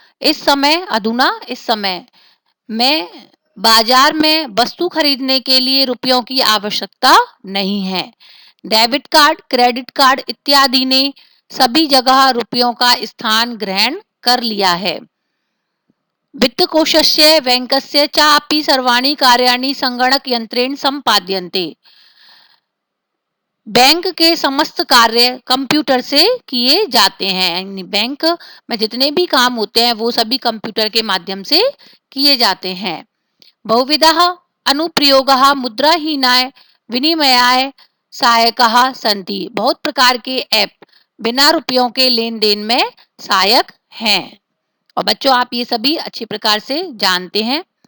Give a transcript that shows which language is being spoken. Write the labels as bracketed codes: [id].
[hi] इस समय में बाजार में वस्तु खरीदने के लिए रुपयों की आवश्यकता नहीं है। डेबिट कार्ड क्रेडिट कार्ड इत्यादि ने सभी जगह रुपयों का स्थान ग्रहण कर लिया है। [sa] वित्तकोशस्य बैंकस्य चापि सर्वाणि कार्याणि संगणक यंत्रेण संपाद्यन्ते। [hi] बैंक के समस्त कार्य कंप्यूटर से किए जाते हैं। बैंक में जितने भी काम होते हैं वो सभी कंप्यूटर के माध्यम से किए जाते हैं। [sa] बहुविधः अनुप्रयोगः मुद्राहीनाय विनिमयाय सहायकः सन्ति। [hi] बहुत प्रकार के ऐप बिना रुपयों के लेन देन में सहायक हैं। और बच्चों आप ये सभी अच्छी प्रकार से जानते हैं।